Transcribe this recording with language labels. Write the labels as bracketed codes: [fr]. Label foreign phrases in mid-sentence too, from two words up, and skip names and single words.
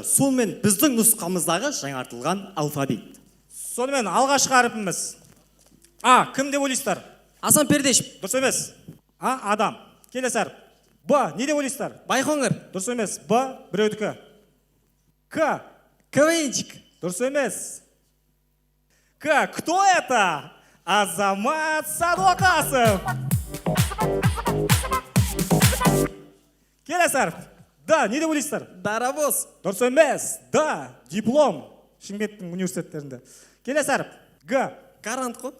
[kk] Сонымен біздің нұсқамыздағы жаңартылған алфавит. Сонымен алғашқы әріпіміз. А, кім деп ойлайсыздар? Асан Пердешев. Дұрыс емес. А, адам. Келесі әріп. Б, не деп ойлайсыздар? Байқоңыр. Дұрыс емес. Б, біреудікі. К, КВНчик. дұрыс емес. [ru] К, кто это? [kk] Азамат Садуақасов. Келесі әріп. Да, не деп ойлайсыздар? Дарабоз. Дұрыс емес. Да, диплом. Шымкенттің университеттерінде. Келесі әріп. Г, Гарант қой.